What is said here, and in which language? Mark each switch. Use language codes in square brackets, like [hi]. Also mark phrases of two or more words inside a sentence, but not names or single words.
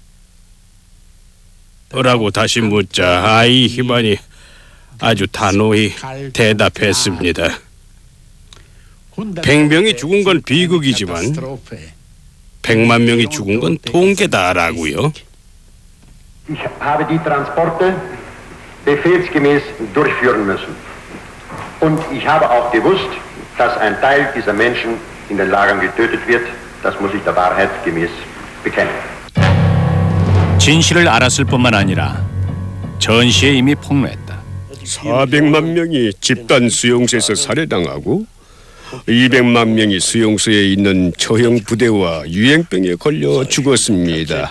[ko] 라고 다시 묻자 아이히만이 아주 단호히 대답했습니다. 100명이 죽은 건 비극이지만 100만 명이 죽은 건 통계다라고요. [de] Ich habe die Transporte befehlsgemäß durchführen müssen. Und ich habe auch gewusst, dass ein Teil dieser Menschen in den Lagern getötet wird. Das muss ich der Wahrheit gemäß bekennen. [ko] 진실을 알았을 뿐만 아니라 전시에 이미 폭로했다. 400만 명이 집단 수용소에서 살해당하고 200만 명이 수용소에 있는 처형 부대와 유행병에 걸려 죽었습니다.